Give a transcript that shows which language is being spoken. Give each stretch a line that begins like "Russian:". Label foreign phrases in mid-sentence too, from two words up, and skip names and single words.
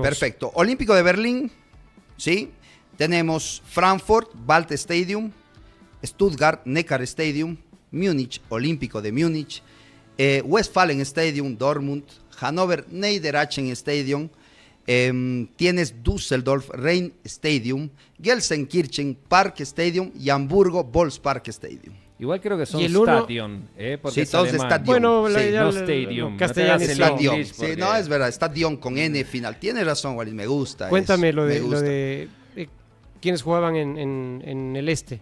Spanish: Perfecto. Olímpico de Berlín, ¿sí? Tenemos Frankfurt, Waldstadion, Stuttgart, Neckar Stadium, Múnich, Olímpico de Múnich, Westfalen Stadium, Dortmund, Hannover, Niedersachsen Stadium, tienes Düsseldorf, Rhein Stadium, Gelsenkirchen, Park Stadium y Hamburgo, Volkspark Stadium. Igual creo que son Stadion, porque sí, todos Stadion. Bueno, sí, no Stadium. Castellano Stadion. Sí, no, es verdad, Stadion con N final. Tienes razón, Walid, me gusta. Cuéntame lo de ¿quiénes jugaban en el este?